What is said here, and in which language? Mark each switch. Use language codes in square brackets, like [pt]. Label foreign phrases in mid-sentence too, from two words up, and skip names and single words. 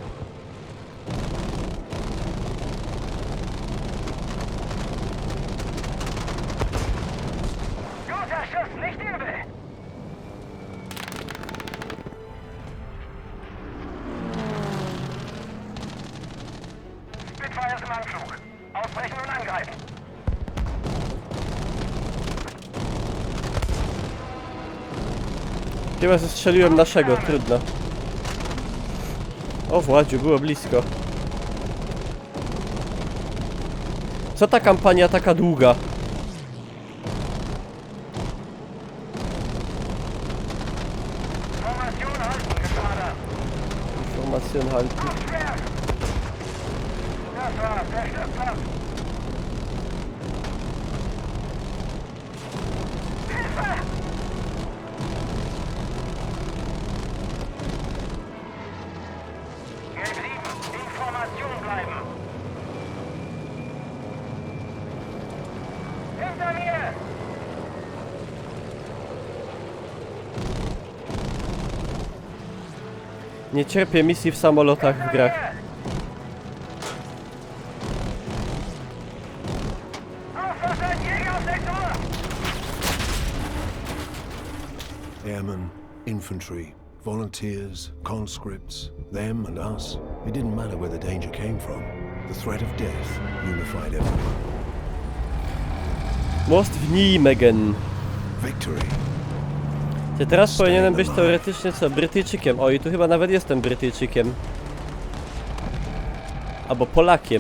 [de] Guter Schuss, nicht übel. Spitfire ist im Anflug. Ausbrechen und angreifen. [pl] Chyba zestrzeliłem naszego, trudno. O Władziu, było blisko. Co ta kampania taka długa? [de] Formation halten, Geschwader. Informacjon halten. Schwer. Das war's, der Stützpunkt. Hilfe! Gelb 7, in Formation bleiben. Hinter mir! [pl] Nie cierpię misji w samolotach w grach. [de] Sektor! [en] Airmen, infantry, volunteers, conscripts, them and us. It didn't matter where the danger came from. The threat of death unified everyone. [pl] Most w Nijmegen. [en] Victory. [pl] Ty teraz powinienem być teoretycznie co? Brytyjczykiem. O, i tu chyba nawet jestem Brytyjczykiem. Albo Polakiem.